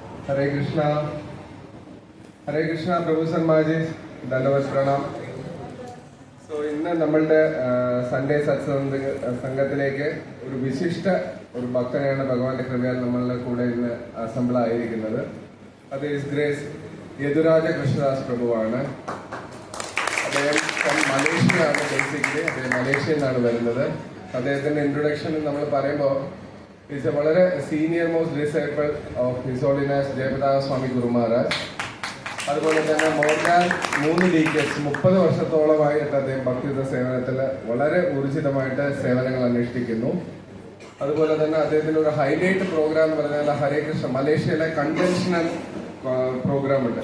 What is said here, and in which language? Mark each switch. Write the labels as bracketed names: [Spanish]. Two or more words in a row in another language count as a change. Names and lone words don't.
[Hindi] हरे कृष्णा प्रभु सन्माजी धन्यवाद प्रणാം. [Malayalam] സോ ഇന്ന് നമ്മളുടെ സൺഡേ സത്സംഗ സംഘത്തിലേക്ക് ഒരു വിശിഷ്ട ഒരു ഭക്തനെയാണ് ഭഗവാന്റെ കൃപയാൽ നമ്മളുടെ കൂടെ ഇന്ന് അസംബിൾ ആയിരിക്കുന്നത്. അത് [English] His Grace [Malayalam] യദുരാജ കൃഷ്ണദാസ് പ്രഭുവാണ്. അദ്ദേഹം മലേഷ്യയാണ്. ബേസിക്കലി അദ്ദേഹം മലേഷ്യയിൽ നിന്നാണ് വരുന്നത്. അദ്ദേഹത്തിന്റെ ഇൻട്രൊഡക്ഷൻ നമ്മൾ പറയുമ്പോൾ [English] is a [Malayalam] വളരെ [English] senior most disciple of His Holiness [Malayalam] ജയപ്രകാശ സ്വാമി ഗുരു മഹാരാജ്. അതുപോലെ തന്നെ [English] more than 3 decades [Malayalam] 30 വർഷത്തോളമായിട്ട് അദ്ദേഹം ഭക്തിയുത സേവനത്തിൽ വളരെ ഊർജിതമായിട്ട് സേവനങ്ങൾ അനുഷ്ഠിക്കുന്നു. അതുപോലെ തന്നെ അദ്ദേഹത്തിന്റെ ഒരു [English] highlight program [Malayalam] എന്ന് പറഞ്ഞാൽ ഹരേ കൃഷ്ണ മലേഷ്യയിലെ [English] conventional program [Malayalam] ഉണ്ട്.